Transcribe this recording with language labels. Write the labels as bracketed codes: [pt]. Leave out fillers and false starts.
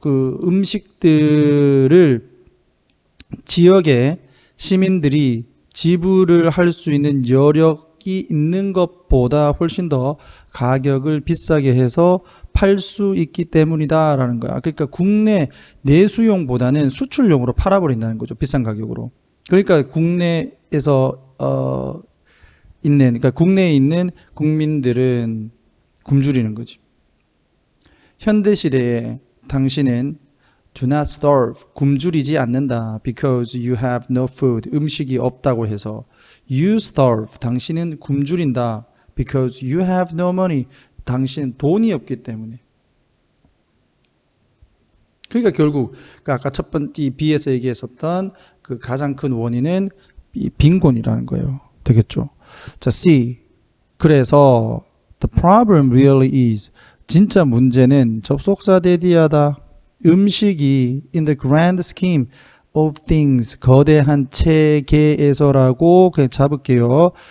[ko] 그 음식들을 지역의 시민들이 지불을 할 수 있는 여력이 있는 것보다 훨씬 더 가격을 비싸게 해서 팔 수 있기 때문이다라는 거야. 그러니까 국내 내수용보다는 수출용으로 팔아버린다는 거죠. 비싼 가격으로. 그러니까 국내에서 그러니까 국내에 있는 국민들은 굶주리는 거지. 현대 시대에 당신은 [en] do not starve [ko] 굶주리지 않는다 [en] because you have no food [ko] 음식이 없다고 해서 [en] you starve [ko] 당신은 굶주린다 [en] because you have no money [ko] 당신은 돈이 없기 때문에. 그러니까 결국 아까 첫 번째 B에서 얘기했었던 그 가장 큰 원인은 이 빈곤이라는 거예요. 되겠죠? 자, C. 그래서 [en] the problem really is [ko] 진짜 문제는 접속사 대디하다 음식이 [en] in the grand scheme of things [ko] 거대한 체계에서라고 그냥 잡을게요.